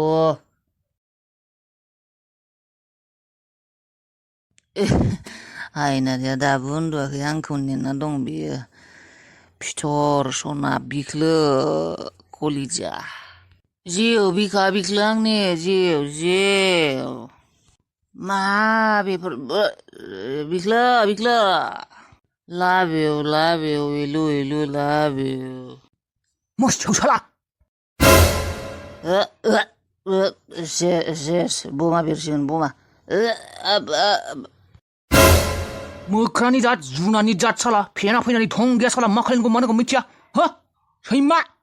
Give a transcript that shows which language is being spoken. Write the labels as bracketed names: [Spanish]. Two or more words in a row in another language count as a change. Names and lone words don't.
[Bodo] हायनारिया दाबो उन्दुवाखै आंखौ नेना दं बियो फिथर सना बिख्लो कलिजा जिउ बिखा बिख्लो आंनि जिउ मा बेफोर बिख्लो [English] love you ilu love you [Bodo] मोसौ साला बमा बेरसिगोन बमा मोख्रानि जात जुनानि जात साला फेना फैनानै थं गैया साला मा खालामगौ मानांगौ मिथिया हो सैमा